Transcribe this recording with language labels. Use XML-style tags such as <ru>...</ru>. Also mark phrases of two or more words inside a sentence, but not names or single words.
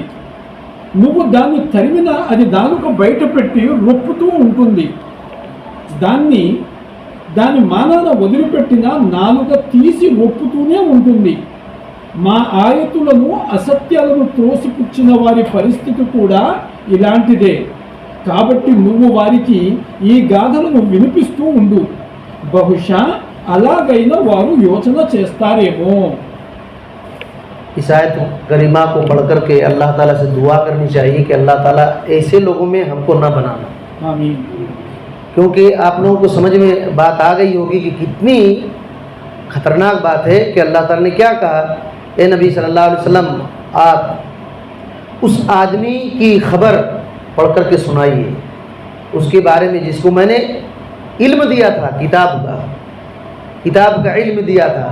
<te>నువ్వు దాన్ని తరిమినా అది నాలుక బయట పెట్టి రొప్పుతూ ఉంటుంది, దాని మానాన వదిలిపెట్టినా నాలుక తీసి రొప్పుతూనే ఉంటుంది. మా ఆయతులను, అసత్యాలను త్రోసిపుచ్చిన వారి పరిస్థితి కూడా ఇలాంటిదే. కాబట్టి నువ్వు వారికి ఈ గాథలను వినిపిస్తూ ఉండు, బహుశా అలాగైనా వారు యోచన చేస్తారేమో.</te> <ur>اس آیت کریمہ کو پڑھ کر کے اللہ تعالیٰ سے دعا کرنی چاہیے کہ اللہ تعالیٰ ایسے لوگوں میں ہم کو نہ بنانا، آمین۔ کیونکہ آپ لوگوں کو سمجھ میں بات آ گئی ہوگی کہ کتنی خطرناک بات ہے کہ اللہ تعالیٰ نے کیا کہا، اے نبی صلی اللہ علیہ وسلم، آپ اس آدمی کی خبر پڑھ کر کے سنائیے، اس کے بارے میں جس کو میں نے علم دیا تھا، کتاب کا علم دیا تھا۔</ur>